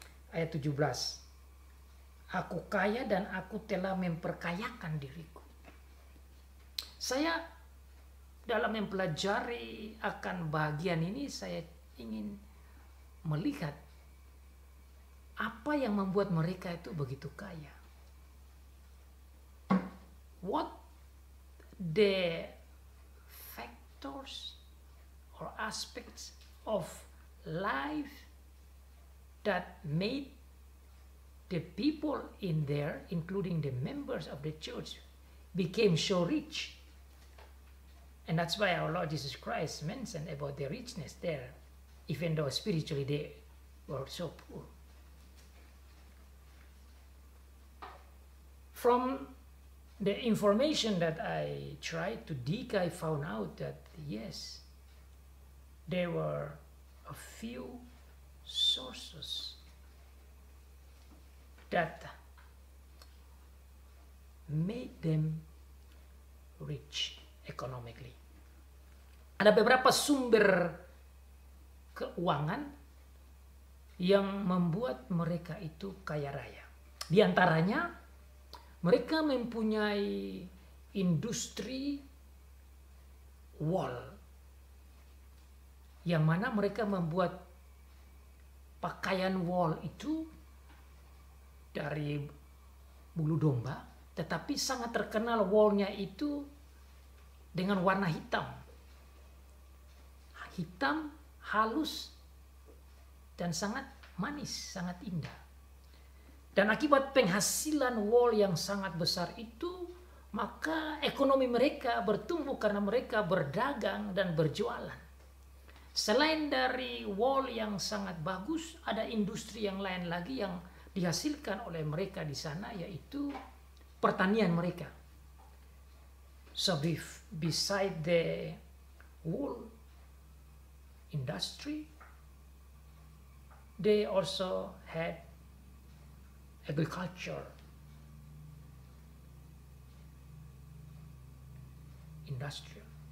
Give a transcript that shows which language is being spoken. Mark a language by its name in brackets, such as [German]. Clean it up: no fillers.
[Indonesian] Ayat 17. Aku kaya dan aku telah memperkayakan diriku. Saya dalam mempelajari akan bagian ini, saya ingin melihat apa yang membuat mereka itu begitu kaya. [English] What the factors or aspects of life that made the people in there, including the members of the church, became so rich. And that's why our Lord Jesus Christ mentioned about the richness there, even though spiritually they were so poor. From the information that I tried to dig, I found out that yes, there were a few sources that made them rich economically. [Indonesian] Ada beberapa sumber keuangan yang membuat mereka itu kaya raya. Di antaranya, mereka mempunyai industri wall yang mana mereka membuat pakaian wol itu dari bulu domba, tetapi sangat terkenal wolnya itu dengan warna hitam. Hitam, halus, dan sangat manis, sangat indah. Dan akibat penghasilan wol yang sangat besar itu, maka ekonomi mereka bertumbuh karena mereka berdagang dan berjualan. Selain dari wol yang sangat bagus, ada industri yang lain lagi yang dihasilkan oleh mereka di sana, yaitu pertanian mereka. [English] So beside the wool industry, they also had agriculture industry.